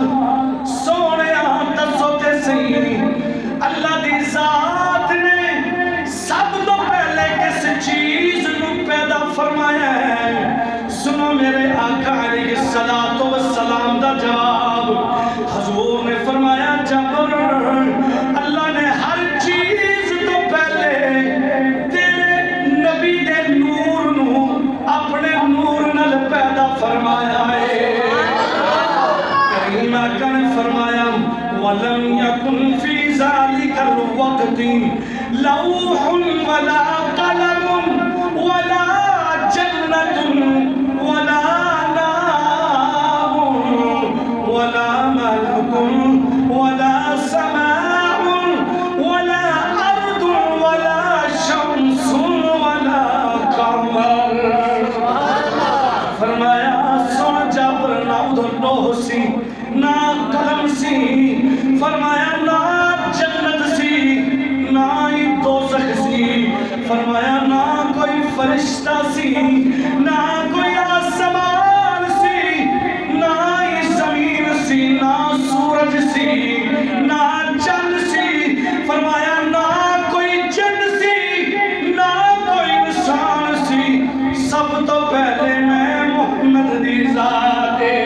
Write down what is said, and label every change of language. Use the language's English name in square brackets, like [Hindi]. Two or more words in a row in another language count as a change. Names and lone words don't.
[Punjabi] سونے دسو تے صحیح اللہ دی ذات نے سب تو پہلے کس چیز نو پیدا فرمایا ہے سنو میرے آقا علیہ السلام دا جواب حضور نے فرمایا جابر اللہ نے ہر چیز تو پہلے تیرے نبی دے نور نو اپنے نور نال پیدا فرمایا ہے آقا نے فرمایا [Arabic] وَلَمْ يَكُنْ فِي ذَلِكَ الْوَقْتِ لَوْحٌ وَلَا قَلَمٌ وَلَا جَنَّةٌ وَلَا نَارٌ وَلَا مَلَكٌ وَلَا سَمَاءٌ وَلَا أَرْضٌ وَلَا شَمْسٌ وَلَا قَمَرٌ [Punjabi] فرمایا سن جابر نہ ادھر لوح سی نہ قلم سی فرمایا نہ جنت سی نہ ہی دوزخ سی فرمایا نہ کوئی فرشتہ سی نہ کوئی آسمان سی نہ ہی زمین سی نہ سورج سی نہ چند سی فرمایا نہ کوئی جن سی نہ کوئی انسان سی سب تو پہلے میں محمد دی ذات